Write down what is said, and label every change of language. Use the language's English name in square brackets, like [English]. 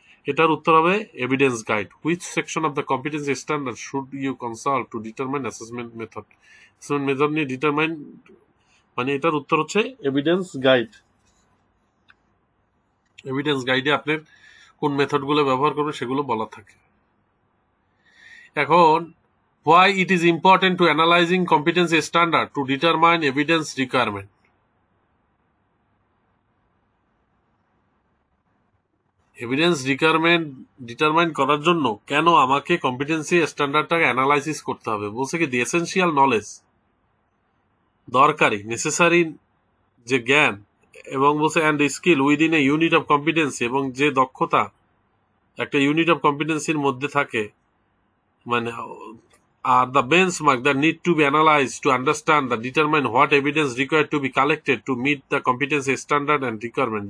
[Bangla] এটার উত্তর হবে [English] Evidence guide. Which section of the competency standard should you consult to determine assessment method. [Bangla] Assessment method নিয়ে determine, মানে এটার উত্তর হচ্ছে এভিডেন্স গাইড। এভিডেন্স গাইডে আপনার কোন মেথডগুলো ব্যবহার করবেন সেগুলো বলা থাকে। [English] এখন why it is important to analyzing competency standard to determine evidence requirement. [Bangla] Evidence requirement determine করার জন্য কেন আমাকে কম্পিটেন্সি স্ট্যান্ডার্ডটাকে অ্যানালাইসিস করতে হবে? বলছে কি [English] the essential knowledge [Bangla] দরকারি নেসেসারি যে জ্ঞান, এবং বলছে [English] and skill within a unit of competency, [Bangla] এবং যে দক্ষতা একটা ইউনিট অফ কম্পিটেন্সির মধ্যে থাকে, মানে [English] are the benchmark that need to be analyzed to understand and determine what evidence required to be collected to meet the competency standard and requirement.